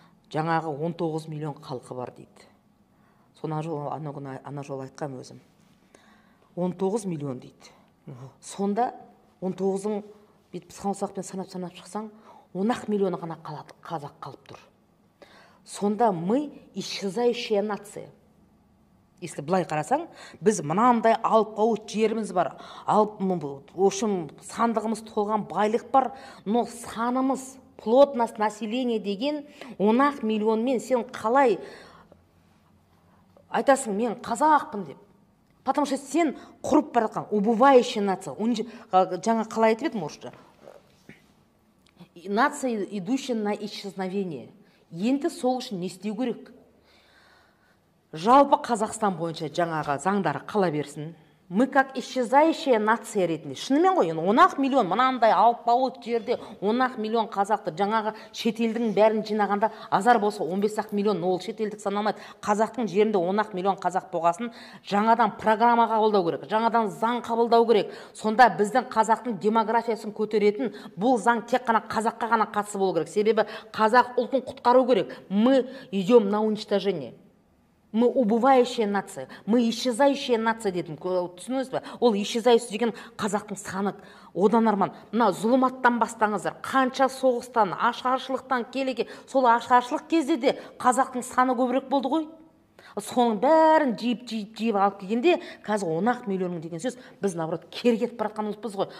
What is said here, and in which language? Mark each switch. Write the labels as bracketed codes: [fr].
[kk] Жаңағы 19 миллион халқы бар дейді. Ана жолы айтқам өзім. 19 миллион дейді. Сонда 19-ың бүйтіп саусақпен санап шықсаң, 10 миллионы ғана қазақ қалып тұр. Сонда [ru] мы исчезающая нация. Если [kk] былай қарасаң, біз мынандай алып-қауыт жеріміз бар, сандығымыз толған байлық бар, [ru] но [kk] санымыз, [ru] плотность населения [kk] деген 10 миллионмен сен қалай айтасың, мен қазақпын деп. [ru] Потому что [kk] сен құрып баратқан [ru] убывающая нация. [kk] Жаңа қалай айтып едім орысша? [ru] Нация, идущая на исчезновение. [kk] Енді сол үшін не істеу керек? Жалпы Қазақстан бойынша жаңағы заңдары қала берсін. [ru] Мы как исчезающая нация [kk] ретінде. Шынымен ғой, 10 миллион, мынандай алып-ауыт жерде 10 миллион қазақты, жаңағы шетелдің бәрін жинағанда азар болса 15 миллион, ол шетелдік саналмайды. Қазақтың жерінде 10 миллион қазақ болғасын, жаңадан программа қабылдау керек, жаңадан заң қабылдау керек. Сонда біздің қазақтың демографиясын көтеретін бұл заң тек қана қазаққа ғана қатысы болу керек. Себебі қазақ ұлтын құтқару керек. [ru] Мы идем на уничтожение. Мы убывающая нация, мы исчезающая нация [kk] дедім. Түсініңіз бе? Ол исчезающий деген қазақтың саны одан арман. Мына зұлыматтан бастаңыздар. Қанша соғыстан, ашаршылықтан келеге, сол ашаршылық кезде де қазақтың саны көбірек болды ғой. Соның бәрін жиып алып келгенде, қазір 10 миллионның деген сөз, біз [ru] наоборот [kk] кері кетіп баратқанымызбыз ғой.